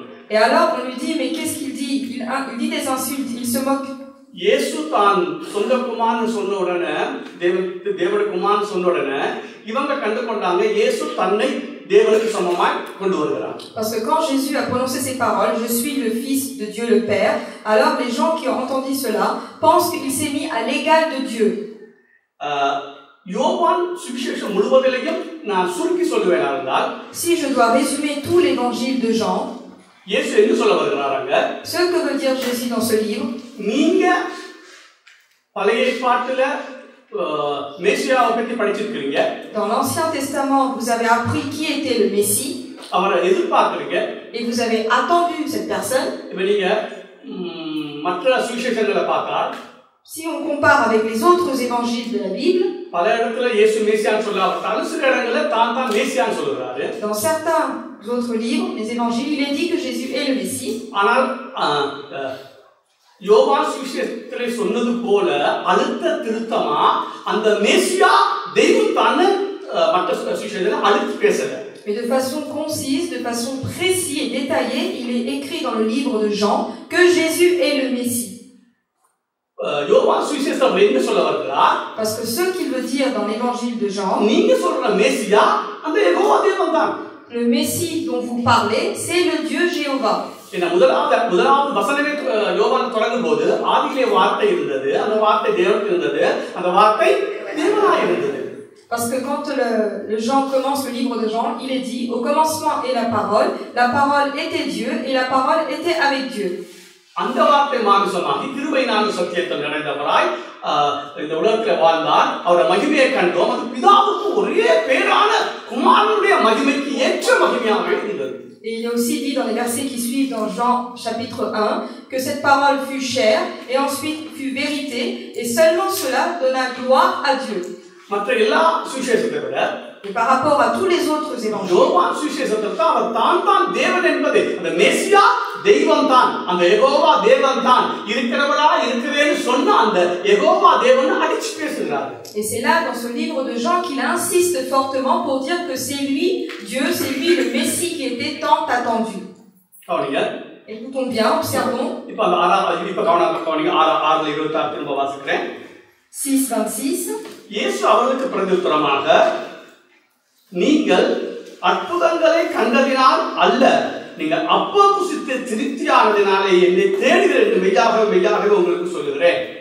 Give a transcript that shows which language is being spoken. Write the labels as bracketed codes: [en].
[fr] Et alors on lui dit, mais qu'est-ce qu'il dit? Il dit des insultes, il se moque. [ta] இயேசு தான் சொந்த குமாரன் சொன்ன உடனே தேவனுடைய குமாரன் சொன்ன உடனே இவங்க கண்டுகொண்டாங்க இயேசு தன்னை தேவனுக்கு சமமாய் கொண்டு வருகிறார். [fr] Parce que quand Jésus a prononcé ces paroles, je suis le fils de Dieu le Père, alors les gens qui ont entendu cela pensent qu'il s'est mis à l'égal de Dieu. [ta] யோவான் சுவிசேஷம் முழுவதிலேயும் நான் சுருக்கி சொல்லுவேனா என்றால், [fr] si je dois résumer tout l'évangile de Jean, [ta] இயேசு என்ன சொல்ல வருகிறாராங்க? [fr] Ce que veut dire Jésus dans ce livre, [ta] நீங்க பழைய ஏற்பாட்டில மேசியாவை பற்றி படிச்சிருக்கீங்க. [fr] Dans l'Ancien Testament, vous avez appris qui était le Messie. [ta] அவரை எதிர்பார்க்கிறீங்க. [fr] Et vous avez attendu cette personne. [ta] இப்ப நீங்க மற்ற சுவிசேஷங்களை பார்த்தா, [fr] si on compare avec les autres évangiles de la Bible, [ta] பல இடத்துல இயேசு மேசியான்னு சொல்லாவிட்டாலும் சில இடங்கள்ல தான் மேசியான்னு சொல்றாரு. [fr] Dans certains autres livres, les évangiles, il est dit que Jésus est le Messie. [ta] ஆனால் யோவான் சுவிசேஷத்திலே சொன்னது போல அழுத்த திருத்தமா அந்த மேசியா தெய்வம் தான மற்ற சுவிசேஷத்துல அழுத்தி பேசல. [fr] Mais de façon concise, de façon précise et détaillée, il est écrit dans le livre de Jean que Jésus est le Messie. [ta] யோவான் சுவிசேஷத்துல என்ன சொல்ல வருகிறார்? [fr] Parce que ce qu'il veut dire dans l'évangile de Jean, [ta] நீங்க சொல்ற மேசியா அந்த யெகோவா தேவன் தான். [fr] le Messie dont vous parlez, c'est le Dieu Jéhovah. [ta] என்ன முதலாவது வசனமே யோவான் தொடங்கும் போது ஆதியிலே வார்த்தை இருந்தது, அந்த வார்த்தை தேவன் இருந்தது, அந்த வார்த்தை தேவனாய் இருந்தது. [fr] Parce que quand le Jean commence le livre de Jean, il est dit au commencement est la parole était Dieu et la parole était avec Dieu. [ta] அந்த வார்த்தை மாம்சமாகி கிருபையினாலும் சத்தியத்தில் நிறைந்தவராய் இந்த உலகத்தில் வாழ்ந்தார். அவருடைய மகிமையை கண்டோம். அது பிதாவுக்கு ஒரே பேரான குமாரனுடைய மகிமைக்கு ஏற்ற மகிமையாக இருந்தது. [fr] Et il est aussi dit dans les versets qui suivent dans Jean chapitre 1 que cette parole fut chair et ensuite fut vérité et seulement cela donna gloire à Dieu. [ta] மற்ற எல்லா சுவிசேஷத்தை விட [fr] Et par rapport à tous les autres évangiles, [ta] யோவான் சுவிசேஷத்தில் அவர் தான் தேவன் என்பது, அந்த மேசியா தெய்வம் தான், அந்த யெகோவா தேவன் தான், இருக்கிறவரா இருக்கிறேன்னு சொன்ன அந்த யெகோவா தேவன் அடிச்சு பேசுகிறார். [fr] Et c'est là dans ce livre de Jean qu'il insiste fortement pour dire que c'est lui Dieu, c'est lui le Messie qui était tant attendu. [ta] கவனிங்க. [fr] Écoutons bien, observons. [ta] இப்ப அந்த கவனிங்க 6:26 திரும்ப வாசிக்கிறேன். 6:26. இயேசு அவர்களுக்கு பிரதியுத்தரமாக, நீங்கள் அற்புதங்களை கண்டதினால் அல்ல, நீங்கள் அப்பம் புசித்து திருப்தியானதினாலே என்னை தேடுங்கள் என்று மெய்யாகவே உங்களுக்கு சொல்லுகிறேன்.